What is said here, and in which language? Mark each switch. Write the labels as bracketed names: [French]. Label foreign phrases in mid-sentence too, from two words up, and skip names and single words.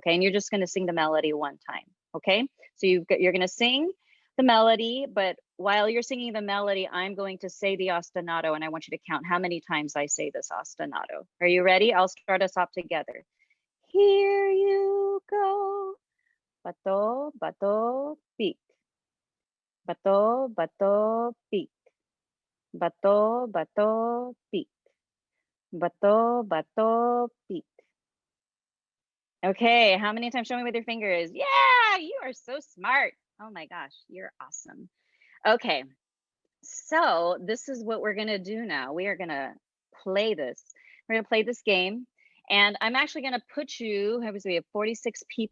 [English] And you're just gonna sing the melody one time, okay? So you're gonna sing the melody, but while you're singing the melody, I'm going to say the ostinato, and I want you to count how many times I say this ostinato. Are you ready? I'll start us off together. Here you go. [Filipino] Bato, bato, pick. Bato, bato, pick. Bato, bato, pick. Bato, bato, pick. [English] Okay, how many times? Show me with your fingers. Yeah, you are so smart. Oh my gosh, you're awesome. Okay, so this is what we're gonna do now. We are gonna play this. We're gonna play this game. And I'm actually gonna put you, we have 46 people.